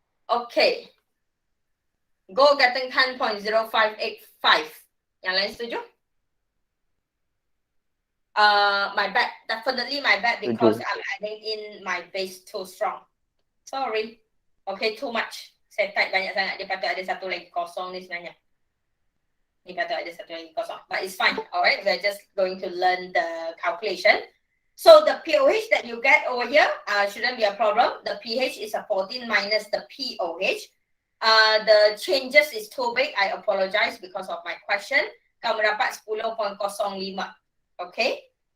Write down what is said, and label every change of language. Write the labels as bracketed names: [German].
[English] Okay. Go getting 10.0585. [Malay] Yang lain setuju? [English] My bad. Definitely my bad because I'm adding in my base too strong. Sorry. Okay, too much. [Malay] Saya type banyak sangat. Dia patut ada satu lagi kosong ni sebenarnya. Ni patut ada satu lagi kosong. [English] But it's fine. Alright, we're just going to learn the calculation. So the pOH that you get over here shouldn't be a problem. The pH is a 14 minus the pOH. The changes is too big. I apologize because of my question. [Malay] Kamu dapat [English] 10.05. Okay?